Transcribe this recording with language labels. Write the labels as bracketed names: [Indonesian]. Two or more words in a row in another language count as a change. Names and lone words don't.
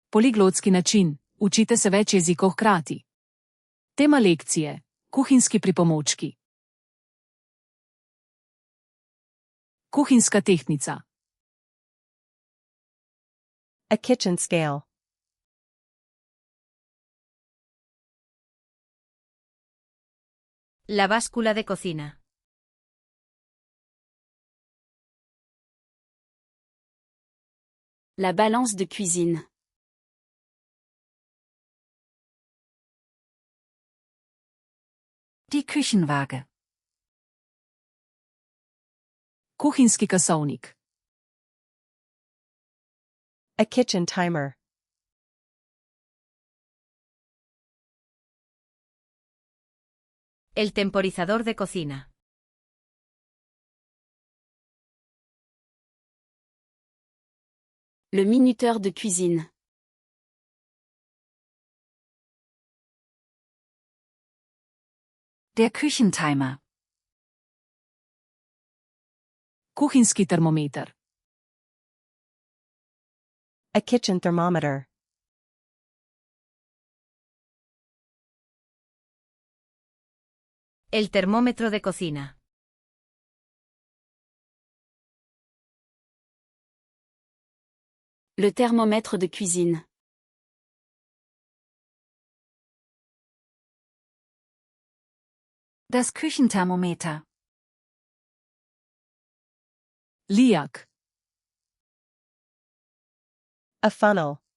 [Slovenian] Poliglotski način, učite se več jezikov hkrati. Tema lekcije, kuhinjski pripomočki. Kuhinjska tehtnica. [English] A kitchen scale. [Spanish] La báscula de cocina. [French] La balance de cuisine. [German] Die Küchenwaage. [Slovenian] Kuhinjski kasovnik. [English] A kitchen timer. [Spanish] El temporizador de cocina. [French] Le minuteur de cuisine. [German] Der Küchentimer. [Slovenian] Kuhinjski termometer. [English] A kitchen thermometer. [Spanish] El termómetro de cocina. [French] Le thermomètre de cuisine. [German] Das Küchenthermometer. [Slovenian] Lijak. [English] A funnel.